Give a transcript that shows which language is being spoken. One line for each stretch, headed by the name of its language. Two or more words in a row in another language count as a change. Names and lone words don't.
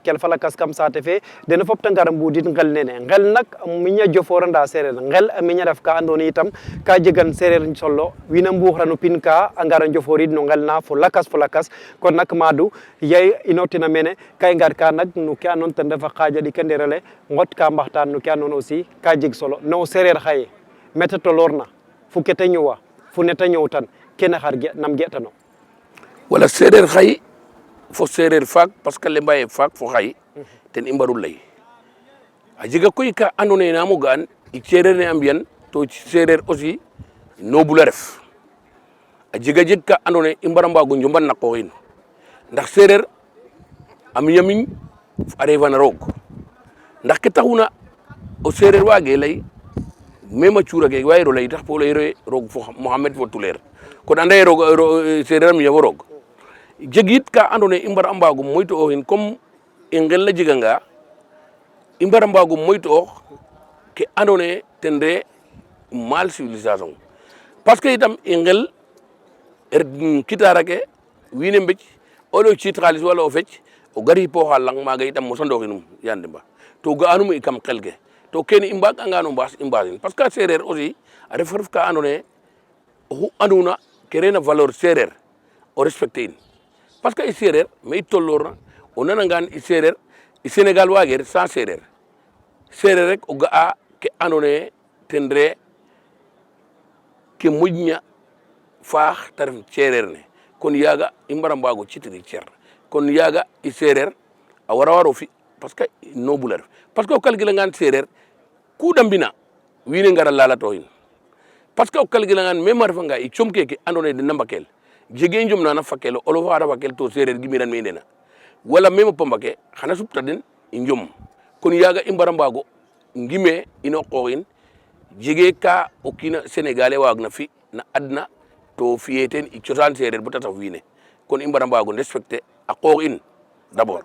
Serer: kelfa lakas kam saate fe dena fop ta ngara mbudit ngel nene ngel nak a miña joforanda seereer ngel a miña ref ka andoona itam ka jegan seereer solo wiin a mbuuxra no pin ka a ngara njoforid no ngel na fo lakas kon nak Madou ye inotina mene ka i ngar ka nak no ke andoona ten ref a xaaja ɗik a ndeer ngot ka mbaxtaan no ke andoona aussi ka jeg solo no seereer xaye mete tolorna fu kete ñowa fu neta ñowtan kene xar nam getano wala seereer xay fo seereer faak
French: parce que
Serer: le mbaye faak fo xay ten i mbaru lay a jega koy ka andoona yee naam o ga'an i seereer ne a mbi'an to seereer aussi noble a ref a jeg ka andoona yee i mbara mbaag o njomban na qoox in ndax seereer a miña miñ a reefan a roog ndax ke taxuna o seereer waagee lay même a cuura ke wayiro lay tax fo layiro roog fo Mohamed fo tuleer kon anda ye roog seereer a miña fo roog jegit ka andoona yee i mbara mbaag o moytu'ooxin comme i nqel a jeganga i mbara mbaag o moytu'oox ke andoona yee ten re mal
French: civilisation parce que
Serer: itam i nqel kitaar ake wiin we mbec o lay o ciit xaalis wala o fec o gar yipooxa lang maaga itam mosandooxinum Ya Ndemba to ga'anum i kam qel ke to kene i mbaag'angaan o mbaas i mbaasin
French: parce que
Serer: seereer aussi a ref ka andoona yee oxu anduna ke reena valeur seereer o respecter in
French: parce que
Serer: i seereer me i tolloorna o nanangaan i seereer i Sénégal waagee ret sans seereer rek o ga'a ke andoona yee ten re ke moƴna faax ta ref seereer ne kon yaaga i mbara mbaag o citiri cer kon yaaga i seereer a war o fi
French: parce que
Serer: noble a ref parce que o calculangaan seereer ku da mbina wiin we ngara lalatooxin
French: parce que
Serer: o calculangaan même a refanga i com keke andoona yee den na mbakel jegee njom na fakel o olof a fakel to seereer gimiran me ndena wala même o pamba ke xana supta den i njom kon yaaga i mbara mbaag o ngime ino qoox in jegee ka o kiin Sénégalais waagna fi na adna to fi'ee teen i cosaan seereer bata saf wiin we kon i mbara mbaag o respecter a qoox in d'abord